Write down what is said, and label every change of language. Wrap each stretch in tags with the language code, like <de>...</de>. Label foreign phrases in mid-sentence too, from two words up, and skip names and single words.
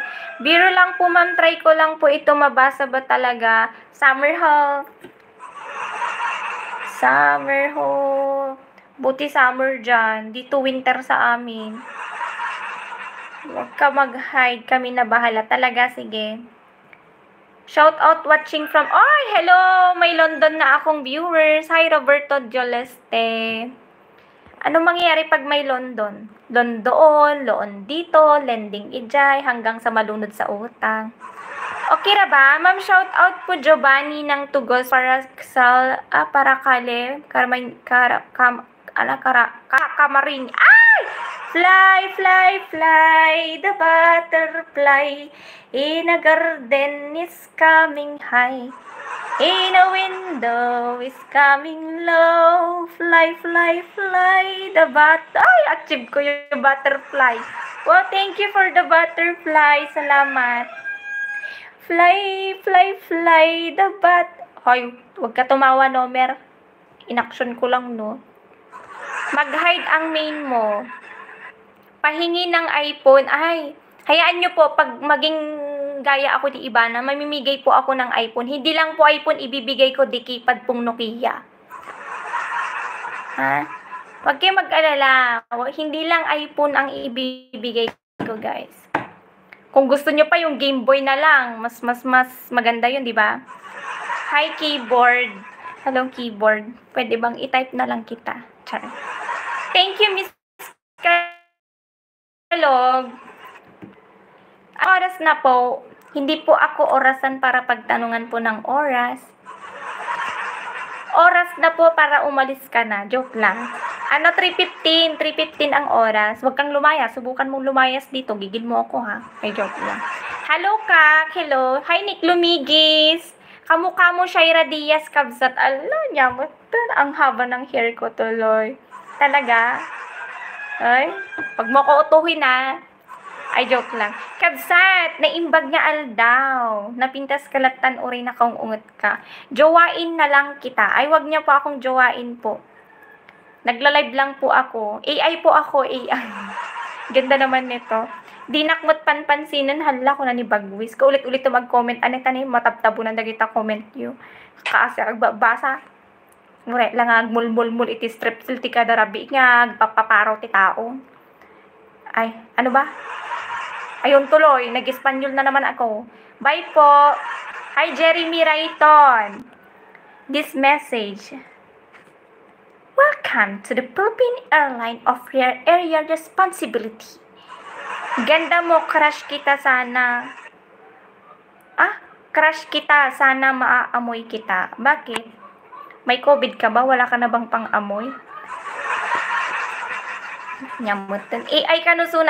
<tl>Biro lang po, ma'am. Try ko lang po ito. Mabasa ba talaga?</tl> <en>Summer haul. Summer haul.</en> <tl>Buti summer dyan. Dito winter sa amin. Huwag ka mag-hide. Kami na bahala. Talaga, sige.</tl> <en>Shout out watching from, hello!</en> <tl>May London na akong viewers. Hi, Roberto Joleste. Anong mangyayari pag may London? London, loon dito, lending ijay, hanggang sa malunod sa utang.</tl> <ceb>Okay ra ba?</ceb> <tl>Ma'am, shout out po Giovanni ng Tugos para Kale, Kamaring. Ay!</tl> <en>Fly, fly, fly, the butterfly in a garden is coming high. In a window is coming low. Fly, fly, fly, the achieve ko yung butterfly. Well, thank you for the butterfly.</en> <tl>Salamat.</tl> <en>Fly, fly, fly, the</en> <tl>Hoy, huwag ka tumawa, Nomer. In-action ko lang, no? Mag-hide ang main mo. Pahingi ng iPhone. Ay, hayaan nyo po, pag maging gaya ako ni Ibana, mamimigay po ako ng iPhone. Hindi lang po iPhone ibibigay ko, di keypad pong Nokia. Ha? Huwag kayo mag-alala. Hindi lang iPhone ang ibibigay ko, guys. Kung gusto nyo pa yung Game Boy na lang, mas maganda yun, di ba?</tl> <en>Hi, keyboard. Hello, keyboard.</en> <tl>Pwede bang i-type na lang kita? Char.</tl> <en>Thank you, Miss Kalog.</en> <tl>Oras na po. Hindi po ako orasan para pagtanungan po ng oras. Oras na po para umalis ka na. Joke lang. 3:15 ang oras. Huwag kang lumayas. Subukan mong lumayas dito. Gigil mo ako, ha? Ay, joke lang. Hello, Kak. Hello. Hi, Nick Lumigis. Kamukha mo, Shaira Diaz Kabsat. Ala, niya mo. Ang haba ng hair ko tuloy. Talaga? Ay, pag mo ko utuhin, ha? Ay, joke lang.</tl> <ilo>Kabsat, naimbag nga aldaw. Napintas kalatan uri na kaong ungot ka.</ilo> <tl>Jowain na lang kita. Ay, wag niya po akong jowain po. Nagla-live lang po ako. AI po ako, AI. Ganda naman nito.</tl> <ilo>Di nakmot panpansinan, hala ko na ni Bagwis. Kaulit-ulit to mag-comment. Anay tanay, matabtabo na dagita comment nyo. Kasi agbabasa. Mure, lang agmul-mul-mul iti strepsil ti kadarabi nga, agpapaparaw ti tao.</ilo> <tl>Ay, ano ba? Ayun tuloy, nag-Espanyol na naman ako. Bye po.</tl> <en>Hi, Jeremy Rayton. This message. Welcome to the Philippine Airline of your area responsibility.</en> <tl>Ganda mo, crush kita sana. Crush kita, sana maaamoy kita. Bakit? May COVID ka ba? Wala ka na bang pang-amoy?</tl> <ilo>Nyamutan. AI ka nusuna.</ilo>